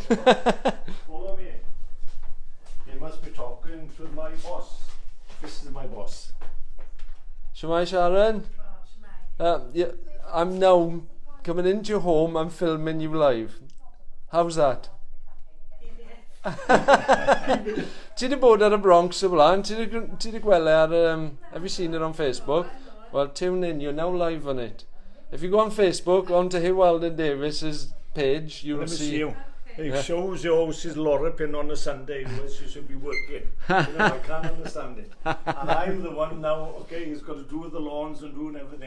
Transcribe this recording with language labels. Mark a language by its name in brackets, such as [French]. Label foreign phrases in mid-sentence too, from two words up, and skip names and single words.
[English] Follow me. You must be talking to my boss. This is my boss. Shemai, Sharon. Yeah, I'm now coming into your home. I'm filming you live. How's that? [Welsh] Ti di bod ar y Bronx o blaen? Ti di gweld ar, [English] have you seen it on Facebook? Well, tune in, you're now live on it. If you go on Facebook, onto Huw Alden Davies' page, you'll see. It shows your house is Lorrapin on a Sunday where she should be working. I can't understand it. And I'm the one now, okay, who's got to do the lawns and doing everything.